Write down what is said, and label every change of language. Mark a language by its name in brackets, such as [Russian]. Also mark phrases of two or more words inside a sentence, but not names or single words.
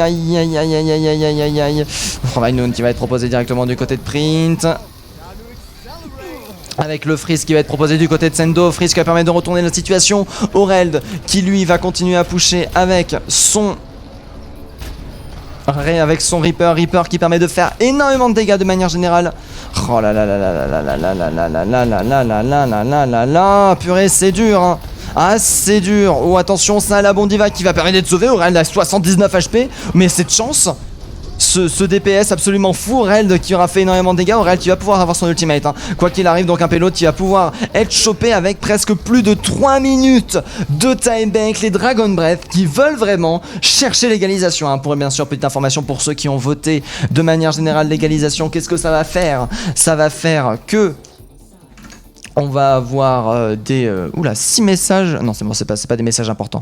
[French] Aïe aïe aïe aïe aïe aïe aïe aïe aïe. Rainoun qui va être proposé directement du côté de Print. Avec le freeze qui va être proposé du côté de Sendo. Freeze qui va permettre de retourner la situation. Aureld qui lui va continuer à pusher avec son Reaper qui permet de faire énormément de dégâts de manière générale. Oh là là là là là là là là là là là là là là là là là là là. Purée c'est dur hein. Ah c'est dur. Oh attention, ça a la bombe diva qui va permettre d'être sauvé. Aureld a 79 HP. Mais cette chance ce DPS absolument fou. Aureld qui aura fait énormément de dégâts. Aureld qui va pouvoir avoir son ultimate, hein. Quoi qu'il arrive, donc un payload qui va pouvoir être chopé avec presque plus de 3 minutes de [English] time bank. [French] Les Dragon Breath qui veulent vraiment chercher l'égalisation, hein. Pour bien sûr, petite information pour ceux qui ont voté de manière générale l'égalisation, qu'est-ce que ça va faire? Ça va faire que on va avoir des... oula, 6 messages... Non, c'est bon, c'est pas des messages importants.